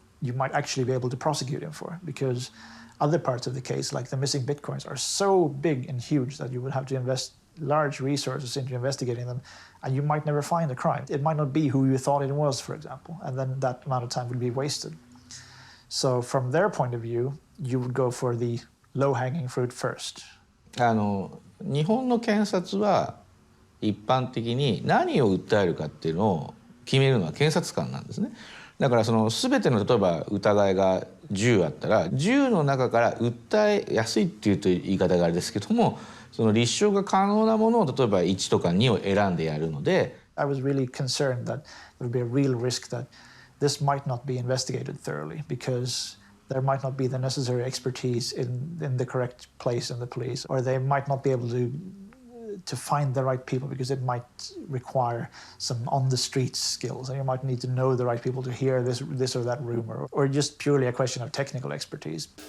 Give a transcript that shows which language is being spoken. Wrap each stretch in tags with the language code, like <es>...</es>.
<en>you might actually be able to prosecute him for, because other parts of the case, like the missing bitcoins, are so big and huge that you would have to invest large resources into investigating them, and you might never find a crime. It might not be who you thought it was, for example, and then that amount of time would be wasted. So from their point of view, you would go for the low-hanging fruit first.</en> <ja>日本の検察は一般的に何を訴えるかっていうのを決めるのは検察官なんですね。だからその全ての例えば疑いが10あったら10の中から訴えやすいっていうと言い方があれですけども、その立証が可能なものを例えば1とか2を選んでやるので。</ja> <en>I was really concerned that there would be a real risk that this might not be investigated thoroughly because there might not be the necessary expertise in the correct place in the police, or they might not be able to find the right people because it might require some on-the-street skills, and you might need to know the right people to hear this or that rumor, or just purely a question of technical expertise.</en>